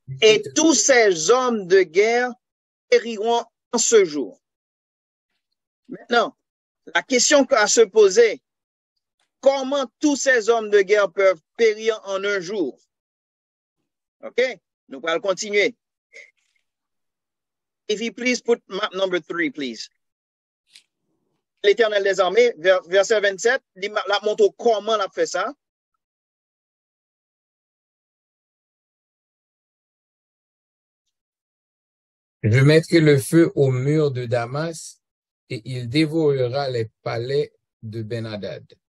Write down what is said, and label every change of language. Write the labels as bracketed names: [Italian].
[French] Et tous ces hommes de guerre périront en ce jour. Maintenant, la question à se poser, comment tous ces hommes de guerre peuvent périr en un jour? OK? Nous allons continuer. [English] If you please put map number 3, please. [French] L'Éternel des armées, verset 27, la montre comment on a fait ça. Je mettrai le feu au mur de Damas et il dévorera les palais de Ben-Hadad.